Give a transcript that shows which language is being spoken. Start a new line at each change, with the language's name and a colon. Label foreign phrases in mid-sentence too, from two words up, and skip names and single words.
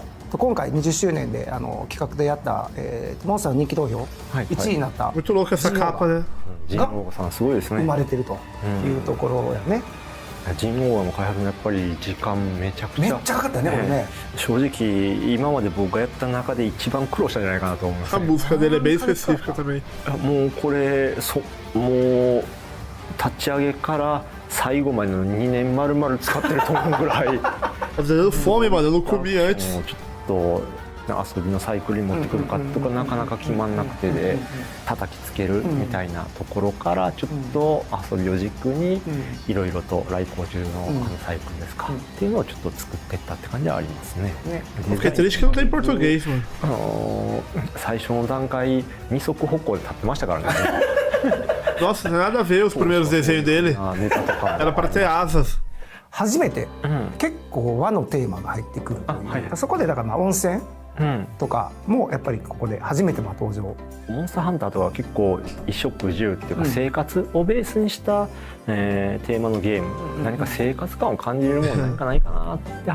Japanese: 今回20周年で企画でやった、モンスターの人気投票、1位になったジンゴーさんすごいですね。生まれてるというところやね。ジンゴーの開発もやっぱり時間めちゃくちゃかかったねこれね。正直今まで僕がやった中で一番苦労したんじゃないかなと思います、ね。
Portuguese: A música dele é bem específica também。
Japanese: もうこれもう立ち上げから最後までの2年丸々使ってると思うぐらい。
Portuguese: Fazendo fome, mano, eu não comi antes。
Japanese: もうちょっと遊びのサイクルに持ってくるかとかなかなか決まんなくてで叩きつけるみたいなところからちょっと遊びを軸にいろいろと来航中のサイクルですかっていうのをちょっと作っていったって感じはありますね。
Portuguese: Fiquei triste que não tem português, mano。
Japanese: 最初の段階二足歩行で立ってましたからね。
Portuguese: Nossa, não tem nada a ver os primeiros desenhos dele。Era para ter asas。
Japanese: 初めて結構和のテーマが入ってくるという、そこでだから温泉とかもやっぱりここで初めて登場。モンスターハンターとか結構衣食住っていうか生活をベースにした、テーマのゲーム、何か生活感を感じるもの何かないかなって